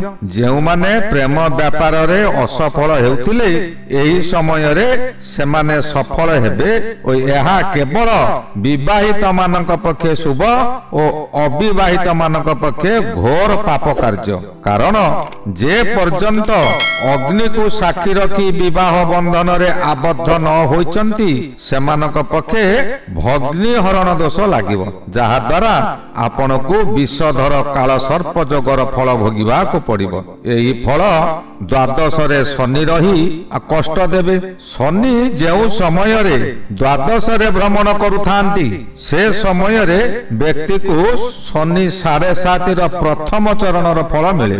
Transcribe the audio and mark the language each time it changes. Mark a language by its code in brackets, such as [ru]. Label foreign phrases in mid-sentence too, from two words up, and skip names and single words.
[or] ଯେଉଁ ମାନେ ପ୍ରେମ ବ୍ୟାପାର ରେ ଅସଫଳ ହେଉଥିଲେ ଏହି ସମୟ ରେ ସେମାନେ ସଫଳ ହେବେ। ଓ ଏହା କେବଳ ବିବାହିତ ମାନଙ୍କ ପକ୍ଷେ ଶୁଭ ଔର ଅବିବାହିତ ମାନଙ୍କ ପକ୍ଷେ ଘୋର ପାପ କାର୍ଯ୍ୟ। କାରଣ ଯେ ପର୍ଯ୍ୟନ୍ତ ଅଗ୍ନି କୁ ସାକ୍ଷୀ ରଖି ବିବାହ ବନ୍ଧନ ରେ ଆବଦ୍ଧ ନ ହୋଇଛନ୍ତି ସେମାନଙ୍କ ପକ୍ଷେ ଭଗ୍ନି ହରଣ ଦୋଷ ଲାଗିବ, ଯାହା ଦ୍ୱାରା ଆପଣ କୁ ବିଷଧର କାଳ ସର୍ପ ଯୋଗର ଫଳ ଭୋଗିବା କୁ ପଡ଼ିବ। ଏହି ଫଳ ଦ୍ୱାଦଶ ରେ ଶନି ରହି କଷ୍ଟ ଦେବେ। ଶନି ଯେଉଁ ସମୟ ରେ ଦ୍ୱାଦଶ ରେ ଭ୍ରମଣ କରୁଥାନ୍ତି ସେ ସମୟ ରେ ବ୍ୟକ୍ତି କୁ ଶନି 7.5 ର ପ୍ରଥମ ଚରଣ ର ଫଳ ମିଳେ।